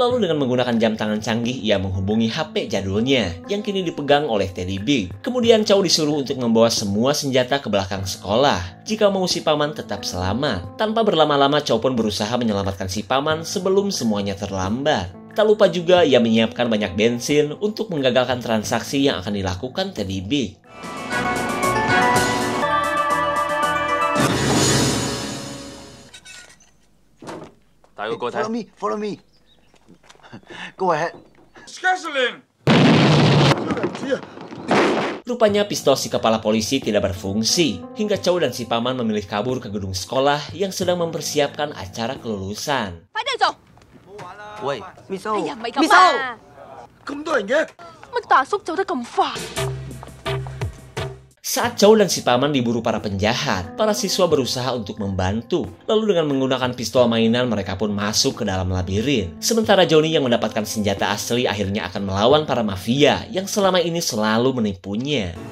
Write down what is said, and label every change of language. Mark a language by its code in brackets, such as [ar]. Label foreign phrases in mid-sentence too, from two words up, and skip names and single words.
[id] Lalu dengan menggunakan jam tangan canggih, ia menghubungi HP jadulnya yang kini dipegang oleh Teddy Big. Kemudian Chow disuruh untuk membawa semua senjata ke belakang sekolah jika mau si paman tetap selamat. Tanpa berlama-lama, Chow pun berusaha menyelamatkan si paman sebelum semuanya terlambat. Tak lupa juga ia menyiapkan banyak bensin untuk menggagalkan transaksi yang akan dilakukan Teddy Big. [en] Follow me. Go ahead. [id] Rupanya pistol si kepala polisi tidak berfungsi, hingga Chow dan si paman memilih kabur ke gedung sekolah yang sedang mempersiapkan acara kelulusan. [yue] 快啲做！喂， Miso. 哎呀，唔係咁 Miso. 啊！咁多人嘅？乜大叔走得咁快？ [id] Saat Chow dan si paman diburu para penjahat, para siswa berusaha untuk membantu. Lalu dengan menggunakan pistol mainan, mereka pun masuk ke dalam labirin. Sementara Johnny yang mendapatkan senjata asli akhirnya akan melawan para mafia yang selama ini selalu menipunya.